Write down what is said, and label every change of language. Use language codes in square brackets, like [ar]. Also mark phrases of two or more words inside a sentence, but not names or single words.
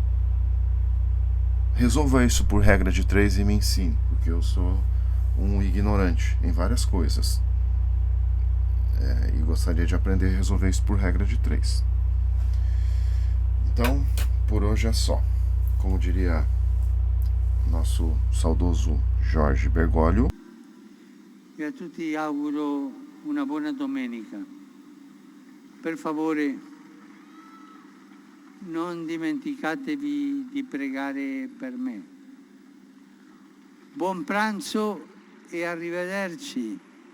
[pt] Resolva isso por regra de 3 e me ensine, porque eu sou um ignorante em várias coisas. E gostaria de aprender a resolver isso por regra de 3. Então, por hoje é só. Como diria nosso saudoso Jorge Bergoglio. [it] E a tutti auguro una buona domenica. Per favore, non dimenticatevi di pregare per me. Buon pranzo e arrivederci.